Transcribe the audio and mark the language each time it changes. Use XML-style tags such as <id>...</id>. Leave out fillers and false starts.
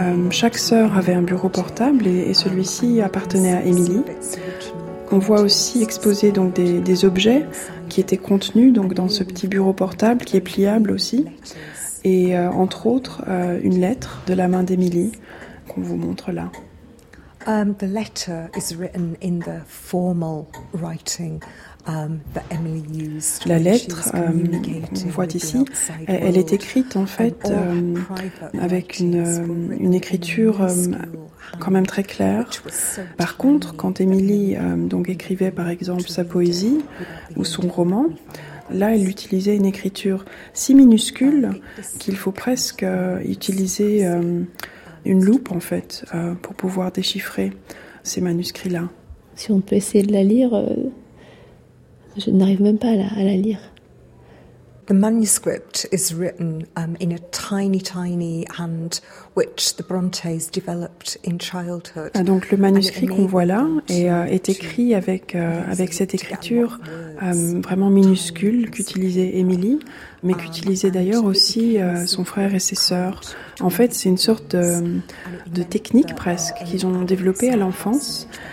<fr>Chaque sœur avait un bureau portable et celui-ci appartenait à Emily. On voit aussi exposer donc des objets qui étaient contenus donc dans ce petit bureau portable qui est pliable aussi. Et entre autres, une lettre de la main d'Emily qu'on vous montre là.</fr> <en>The letter is written in the formal writing. That Emily used.</en> <fr>La lettre, on voit ici, elle est écrite en fait avec une écriture quand même très claire. Par contre, quand Emily donc écrivait par exemple sa poésie ou son roman, là elle utilisait une écriture si minuscule qu'il faut presque utiliser une loupe en fait pour pouvoir déchiffrer ces manuscrits-là. Si on peut essayer de la lire. Je n'arrive même pas à la lire.</fr> <en>The manuscript is written in a tiny, tiny hand which the Brontes developed in childhood.</en> <fr>Ah, donc le manuscrit qu'on voit là est écrit avec cette écriture vraiment minuscule qu'utilisait Emily, mais qu'utilisaient d'ailleurs aussi son frère et ses sœurs. En fait, c'est une sorte de technique presque qu'ils ont développée à l'enfance.</fr>